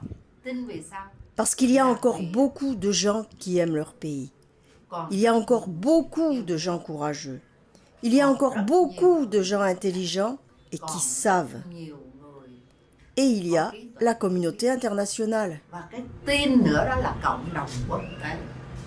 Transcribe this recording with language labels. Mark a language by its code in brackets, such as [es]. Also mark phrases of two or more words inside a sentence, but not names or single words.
[fr] Parce qu'il y a encore beaucoup de gens qui aiment leur pays. Il y a encore beaucoup de gens courageux. Il y a encore beaucoup de gens intelligents et qui savent. Et il y a la communauté internationale. [vi] và cái tin nữa đó là cộng đồng quốc tế.